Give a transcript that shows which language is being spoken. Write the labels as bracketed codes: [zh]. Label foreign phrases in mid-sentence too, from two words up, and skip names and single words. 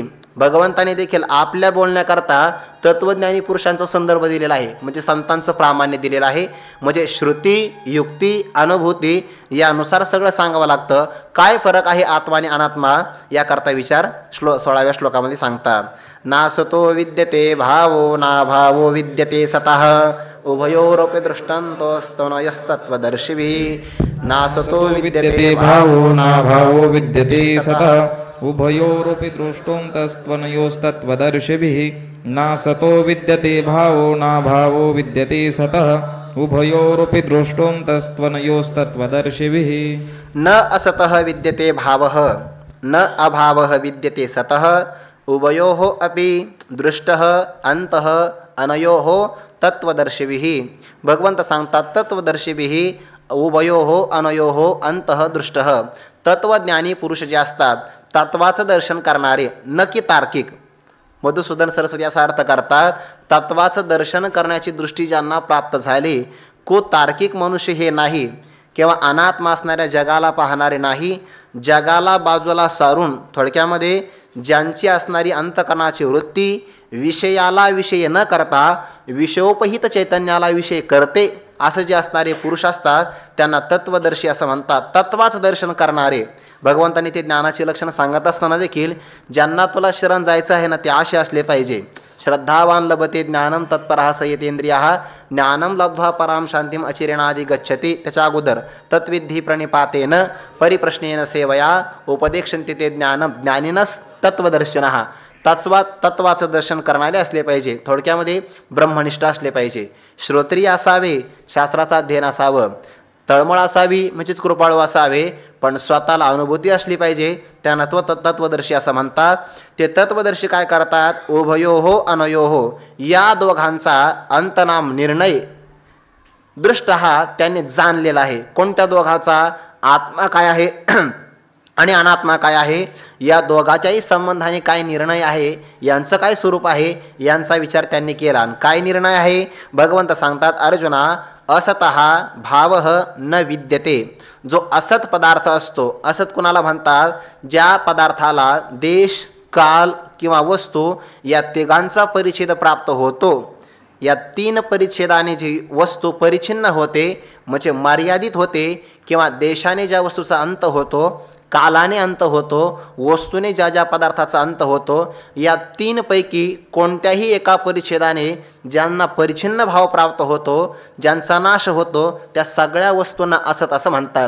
[mr] भगवंताने देखील आपल्या बोलण्याकरता तत्वज्ञानी पुरुषांचा संदर्भ दिलेला आहे, म्हणजे संतांचं प्रामाण्य दिलेलं आहे. म्हणजे श्रुती, युक्ती, अनुभूती यानुसार सगळं सांगावं लागतं. काय फरक आहे आत्मा आणि अनात्मा याकरता विचार 16व्या श्लोकामध्ये सांगतात. [sa] नासतो विद्यते भावो ना भावो विद्यते सतः उभयोरपि दृष्टान्तोस्तनयस्तत्वदर्शिभिः. नासतो विद्यते भावो ना भावो विद्यते सतः उभयोरपि दृष्टोऽन्तस्त्वनयोस्तत्त्वदर्शिभिः. नासतो विद्यते भावो ना भावो विद्यते सतः उभयोरपि दृष्टोऽन्तस्त्वनयोस्तत्त्वदर्शिभिः. न असतः विद्यते भावः न अभावः विद्यते सतः उभयोः अपि दृष्टः अन्तः अनयोः तत्वदर्शिभिः. [mr] भगवंत सांगतात, [sa] तत्वदर्शिभिः उभयोः अनयोः अंतः दृष्टः. [mr] तत्वज्ञानी पुरुष जे असतात, तत्वाचं दर्शन करणारे, न की तार्किक. मधुसूदन सरस्वती असा अर्थ करतात, तत्वाचं दर्शन करण्याची दृष्टी ज्यांना प्राप्त झाली, तार्किक मनुष्य हे नाही, किंवा अनात्मा असणाऱ्या जगाला पाहणारे नाही, जगाला बाजूला सारून थोडक्यामध्ये ज्यांची असणारी अंतकरणाची वृत्ती विषयाला विषय न करता विषयोपहित चैतन्याला विषय करते असं जे असणारे पुरुष असतात त्यांना तत्वदर्शी असं म्हणतात. तत्वाचं दर्शन करणारे. भगवंतांनी ते ज्ञानाची लक्षणं सांगत असताना देखील ज्यांना तुला शरण जायचं आहे ना ते असे असले पाहिजे. [sa] श्रद्धावान लभते ज्ञानम तत्परः संयतेंद्रियः ज्ञानम लब्ध्वा पराम शांतीम अचिरेणादि गच्छति. [mr] त्याच्या अगोदर [sa] तत्विधी प्रणिपातेन परिप्रश्नेन सेवया उपदेक्षन्ति ते ज्ञानम ज्ञानिनस तत्वदर्शनः. [mr] तत्वाचं दर्शन करणारे असले पाहिजे. थोडक्यामध्ये ब्रह्मनिष्ठ असले पाहिजे. श्रोत्रिय असावे, शास्त्राचा अध्ययन असावं, तळमळ असावी म्हणजेच कृपाळू असावे, पण स्वतःला अनुभूती असली पाहिजे. त्यांना तत्वदर्शी असं म्हणतात. ते तत्वदर्शी काय करतात? [sa] उभयोहो अनयोहो [mr] या दोघांचा अंतनाम निर्णय दृष्ट हा त्यांनी जाणलेला आहे. कोणत्या दोघांचा? आत्मा काय आहे आणि अनात्मा काय आहे, या दोघाच्याही संबंधाने काय निर्णय आहे, यांचं काय स्वरूप आहे, यांचा विचार त्यांनी केला. आणि काय निर्णय आहे? भगवंत सांगतात, अर्जुना [sa] असतः भावः न विद्यते. [mr] जो असत पदार्थ असतो, असत कुणाला म्हणतात? ज्या पदार्थाला देश, काल किंवा वस्तू या तिघांचा परिच्छेद प्राप्त होतो. या तीन परिच्छेदाने जी वस्तू परिच्छिन्न होते म्हणजे मर्यादित होते, किंवा देशाने ज्या वस्तूचा अंत होतो, कालाने अंत होतो, वस्तूने ज्या ज्या पदार्थाचा अंत होतो, या तीनपैकी कोणत्याही एका परिच्छेदाने ज्यांना परिच्छिन्न भाव प्राप्त होतो, ज्यांचा नाश होतो, त्या सगळ्या वस्तूंना असत असं म्हणतात.